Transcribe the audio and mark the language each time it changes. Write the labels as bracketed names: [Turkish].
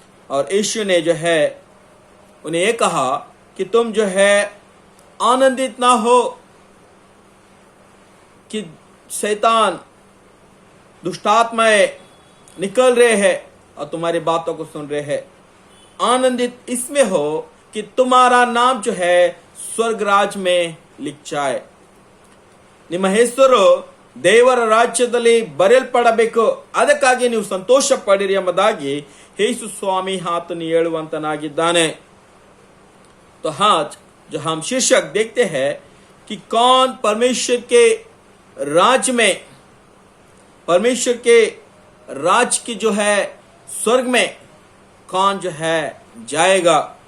[Hindi] और यीशु ने जो है उन्हें ये कहा कि तुम जो है आनंदित ना हो कि शैतान दुष्टात्माएं निकल रहे हैं और तुम्हारी बातों को सुन रहे हैं। आनंदित इसमें हो कि तुम्हारा नाम जो है स्वर्ग राज में लिख जाए, [Kannada] ನಿಮ್ಮ ಹೆಸರು ದೇವರ ರಾಜ್ಯದಲ್ಲಿ ಬರೆಯಲ್ಪಡಬೇಕು, ಅದಕ್ಕಾಗಿ ನೀವು ಸಂತೋಷ ಪಡಿರಿ ಎಂಬುದಾಗಿ ಯೇಸು ಸ್ವಾಮಿ ಆತನು ಹೇಳುವಂತನಾಗಿದ್ದಾನೆ। [Hindi] तो आज जो हम शीर्षक देखते हैं कि कौन परमेश्वर के राज्य में परमेश्वर के राज्य की जो है स्वर्ग में कौन जो है जाएगा।